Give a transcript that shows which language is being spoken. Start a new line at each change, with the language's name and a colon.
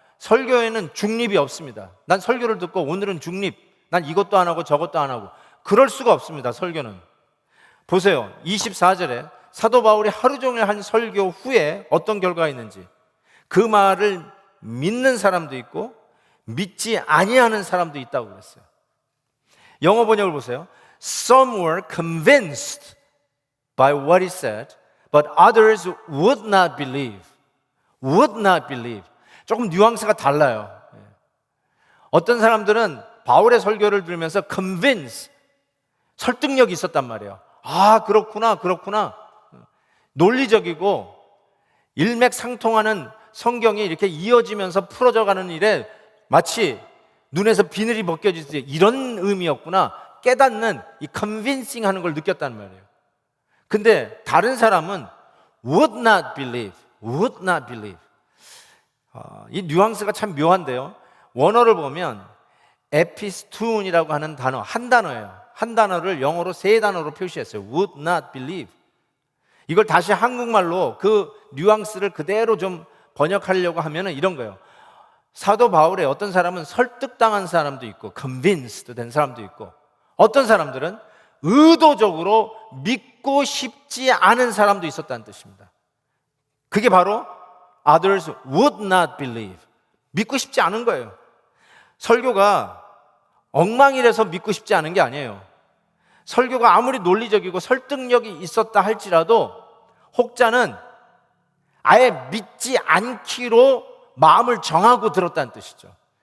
Korean: 설교에는 중립이 없습니다. 난 설교를 듣고 오늘은 중립, 난 이것도 안 하고 저것도 안 하고, 그럴 수가 없습니다. 설교는. 보세요, 24절에 사도 바울이 하루 종일 한 설교 후에 어떤 결과가 있는지, 그 말을 믿는 사람도 있고 믿지 아니하는 사람도 있다고 그랬어요. 영어 번역을 보세요.
English: Some were convinced by what he said, but others would not believe. Would not believe.
Korean: 조금 뉘앙스가 달라요. 어떤 사람들은 바울의 설교를 들으면서 convince, 설득력이 있었단 말이에요. 아, 그렇구나. 논리적이고 일맥상통하는 성경이 이렇게 이어지면서 풀어져 가는 일에 마치 눈에서 비늘이 벗겨지듯이 이런 의미였구나 깨닫는, 이 convincing 하는 걸 느꼈단 말이에요. 근데 다른 사람은
English: would not believe.
Korean: 이 뉘앙스가 참 묘한데요. 원어를 보면 에피스툰이라고 하는 단어, 한 단어예요. 한 단어를 영어로 세 단어로 표시했어요.
English: would not believe.
Korean: 이걸 다시 한국말로 그 뉘앙스를 그대로 좀 번역하려고 하면은 이런 거예요. 사도 바울의 어떤 사람은 설득당한 사람도 있고 convinced 된 사람도 있고, 어떤 사람들은 의도적으로 믿고 싶지 않은 사람도 있었다는 뜻입니다. 그게 바로
English: others would not believe.
Korean: 믿고 싶지 않은 거예요. 설교가 엉망이라서 믿고 싶지 않은 게 아니에요. 설교가 아무리 논리적이고 설득력이 있었다 할지라도 혹자는 아예 믿지 않기로 마음을 정하고 들었다는 뜻이죠.